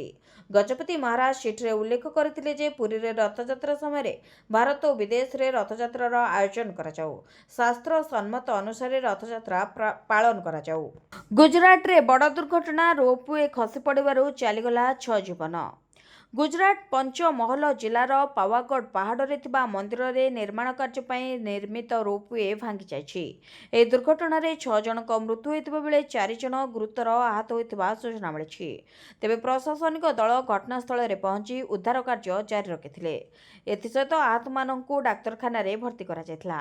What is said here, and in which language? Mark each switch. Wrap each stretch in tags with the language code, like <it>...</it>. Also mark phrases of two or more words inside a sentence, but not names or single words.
<or>ଗଜପତି ମହାରାଜ ଚିଠିରେ ଉଲ୍ଲେଖ କରିଥିଲେ ଯେ ପୁରୀରେ ରଥଯାତ୍ରା ସମୟରେ ଭାରତ ଓ ବିଦେଶରେ ରଥଯାତ୍ରାର ଆୟୋଜନ କରାଯାଉ। ଶାସ୍ତ୍ର ସମ୍ମତ ଅନୁସାରେ ରଥଯାତ୍ରା ପାଳନ କରାଯାଉ। ଗୁଜରାଟରେ ବଡ଼ ଦୁର୍ଘଟଣା। ରୋପୱେ ଖସି ପଡ଼ିବାରୁ ଚାଲିଗଲା 6 ଜୀବନ। ଗୁଜରାଟ ପଞ୍ଚମହଲ ଜିଲ୍ଲାର ପାବାଗଡ଼ ପାହାଡ଼ ଥିବା ମନ୍ଦିର ରେ ନିର୍ମାଣ କାର୍ଯ୍ୟ ପାଇଁ ନିର୍ମିତ ରୋପୱେ ଭାଙ୍ଗି ଯାଇଛି। ଏ ଦୁର୍ଘଟଣା ରେ 6 ଜଣଙ୍କ ମୃତ୍ୟୁ ହୋଇଥିବା ବେଳେ 4 ଜଣ ଗୁରୁତର ଆହତ ହୋଇଥିବା ସୂଚନା ମିଳିଛି। ତେବେ ପ୍ରଶାସନିକ ଦଳ ଘଟଣାସ୍ଥଳ ରେ ପହଞ୍ଚି ଉଦ୍ଧାର କାର୍ଯ୍ୟ ଜାରି ରଖିଥିଲେ। ଏଥିସହିତ ଆହତ ମାନଙ୍କୁ ଡାକ୍ତରଖାନା ରେ ଭର୍ତ୍ତି କରା ଯାଇଥିଲା।</or>